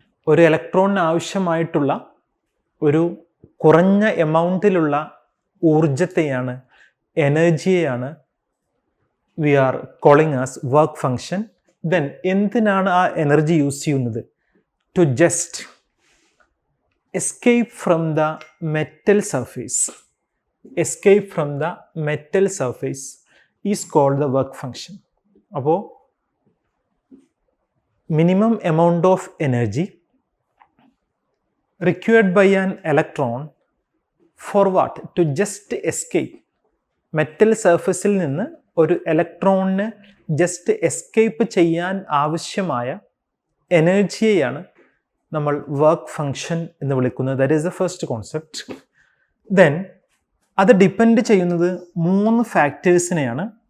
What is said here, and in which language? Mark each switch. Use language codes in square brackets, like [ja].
[ml] ഒരു ഇലക്ട്രോണിന് ആവശ്യമായിട്ടുള്ള ഒരു കുറഞ്ഞ എമൗണ്ടിലുള്ള ഊർജത്തെയാണ്, എനർജിയെയാണ് [en] We are calling as work function. Then [ml] എന്തിനാണ് ആ എനർജി യൂസ് ചെയ്യുന്നത്? [en] To just escape from the metal surface. Escape from the metal surface is called the work function. [ml] അപ്പോൾ [en] Minimum amount of energy required by an electron for what? To just escape. [ml] Metal സർഫസിൽ നിന്ന് ഒരു ഇലക്ട്രോണിന് just escape ചെയ്യാൻ ആവശ്യമായ എനർജിയെയാണ് നമ്മൾ work function എന്ന് വിളിക്കുന്നത്. [en] That is the first concept. Then [ml] അത് ഡിപ്പെൻഡ് ചെയ്യുന്നത് 3 ഫാക്ടേഴ്സിനെയാണ്.